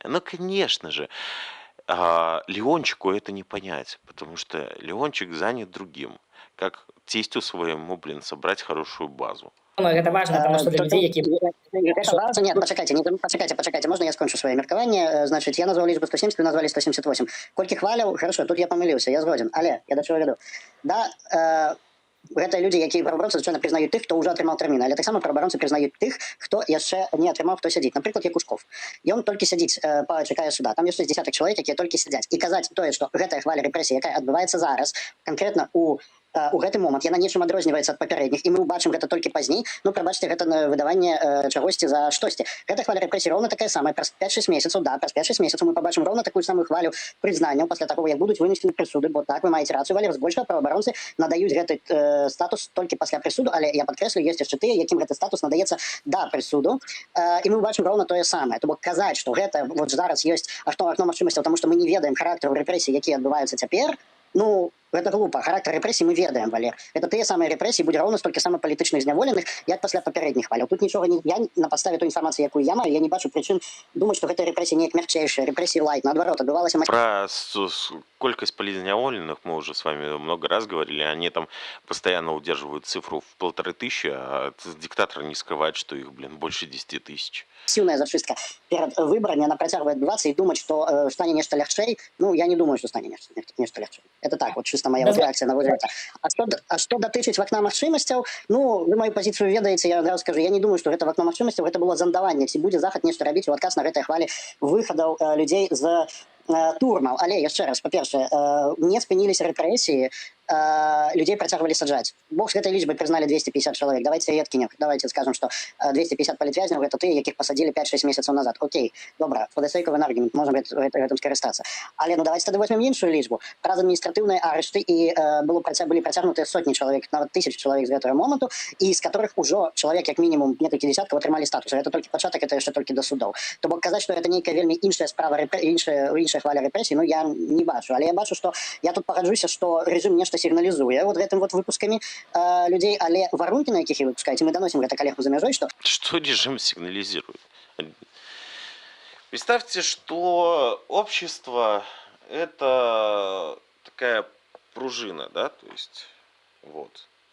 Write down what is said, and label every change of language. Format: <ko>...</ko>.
<ru>Но, конечно же, Леончику это не понять, потому что Леончик занят другим, как тестю своему, блин, собрать хорошую базу. Это важно, потому что для людей, які... Нет, почекайте, можно я скончу свое меркаванне? Значит, я назвал лічбу 170, вы назвали 178. Колькі хваляў? Хорошо, тут я помылился, я згоден. Але, я до чего веду?</ru> <be>Да, гэта людзі, якія праваабаронцы звычайна прызнаюць тых, хто ўжо атрымаў тэрмін, але таксама праваабаронцы прызнаюць тых, хто яшчэ не атрымаў, хто сядзіць. Напрыклад, Якушков. Ён толькі сядзіць, чакае суда. Там ёсць десятак чалавек, якія толькі сядзяць. І казаць тое, што гэтая хваля рэпрэсій, якая адбываецца зараз, канкрэтна у гэты момант яна нечым адрозніваецца ад папярэдніх, і мы ўбачым гэта толькі пазней. Ну, прабачце, гэта выдаванне чагосьці за штосьці. Гэта хваля рэпрэсій роўна такая самая. Праз 5-6 месяцаў, да, праз 5-6 месяцаў мы пабачым роўна такую самую хвалю прызнанняў пасля таго, як будуць вынесены прысуды, бо так, вы маеце рацыю, Валер, збольшага праваабаронцы надаюць гэты статус толькі пасля прысуду, але я падкрэслю, ёсць яшчэ тыя, якім гэты статус надаецца да прысуду, і мы ўбачым роўна тое самае. То бок казаць, што гэта вот зараз ёсць акно магчымасцяў, таму што мы не ведаем характару рэпрэсій, якія адбываюцца цяпер, ну, гэта глупа. Характар рэпрэсій мы ведаем, Валер. Это тыя самыя рэпрэсіі, будзе роўна столькі сама палітычных зняволеных, як пасля папярэдніх хваляў. Тут нічога не... Я на падставе той інфармацыі, якую я маю, я не бачу прычын думаць, што гэта рэпрэсіі неяк мягчэйшыя, рэпрэсіі лайт. Наадварот, адбывалася...</be> <ru>Про колькость политзняволенных мы уже с вами много раз говорили. Они там постоянно удерживают цифру в 1500, а диктатор не скрывает, что их, блин, больше 10 тысяч. Сильная зачистка перед выборами, она</ru> <be>працягвае адбывацца,</be> <ru>и думать, что</ru> <be>стане нешта лягчэй,</be> <ru>ну, я не думаю, что стане нешта лягчэй. Это так, вот чисто моя реакция на это.</ru> <be>А что датычыць вакна магчымасцяў, ну,</be> <ru>вы мою позицию</ru> <be>ведаеце, я адразу скажу, я не думаю, что гэта вакно магчымасцяў, гэта было зандаванне, ці будзе захад нешта рабіць у адказ на гэтай хвалі выхадаў людзей з турмаў. Але яшчэ раз, па-першае, не спыніліся рэпрэсіі, людей працягвалі саджаць. Бог з гэтай лічбай прызналі 250 чалавек. Давайте адкінем. Давайте скажем, што 250 палітвязняў гэта тыя, якіх пасадзілі 5-6 месяцаў назад. Окей, добра,</be> <en>for the sake of an argument,</en> <be>можам гэтым скарыстацца. Але ну давайте тады возьмем іншую лічбу. Праз адміністратыўныя арышты і былі працягнутыя сотні чалавек, нават 1000 чалавек з гэтага моманту, і з которых ужо чалавек як мінімум некалькі десяткаў атрымалі статус. Гэта толькі пачатак, это яшчэ толькі да судоў. То бок казаць, што гэта нейкая вельмі іншая справа, іншая хваля рэпрэсій, ну я не бачу. Але я бачу, што я тут пагаджуся, што рэжым нешта сигнализуя</be> <ru>вот этим вот выпусками</ru> <be>людей, але варунки, на якіх вы выпускаете,</be> <ru>мы доносим это коллегу за межой, что... Что режим сигнализирует? Представьте, что общество — это такая пружина, да, то есть вот.</ru>